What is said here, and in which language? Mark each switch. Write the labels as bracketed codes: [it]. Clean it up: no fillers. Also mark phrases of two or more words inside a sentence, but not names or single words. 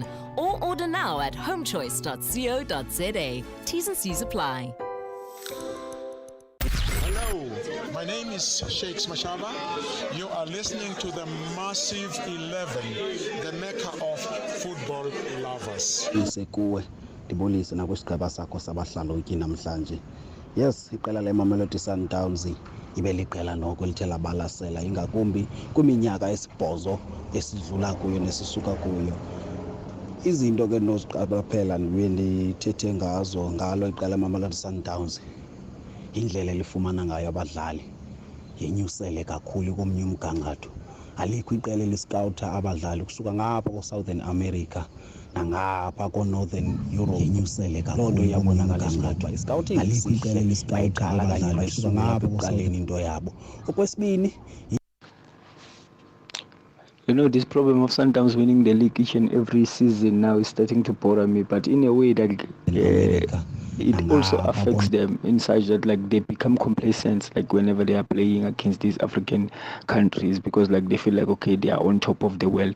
[en] Or order now at homechoice.co.za. T's and C's apply. My name is Sheikh Mashaba. You are listening to the Massiv 11, the mecca of football lovers. [xh] Ndibulise nakusigaba sakho sabahlalutyi namhlanje. Yes, iqela leMamelodi Sundowns ibe liqela noko lithe labalasela ingakumbi kwiminyaka esibhozo esidlula kuyo nesisuka kuyo. Izinto ke noziqabaphela ndithethe ngazo ngalo iqela leMamelodi Sundowns. Indlela elifumana ngayo abadlali yenyusele kakhulu komnye umgangatho. Alikho iqela eliscouta abadlali kusuka ngapha ko- [en] Southern America [xh] nangapha ko- [en] Northern Europe [xh] yenyusele kakhulu. Loo nto iyabonakala ngoba iscouting alikho iqela eliscouta abadlali basuka ngapha ekuqaleni into yabo. Okwesibini, [en] you know, this problem of Sundowns winning the league each and every season now is starting to bother me, but in a way that it also affects them in such that like they become complacent like whenever they are playing against these African countries, because like they feel like okay, they are on top of the world.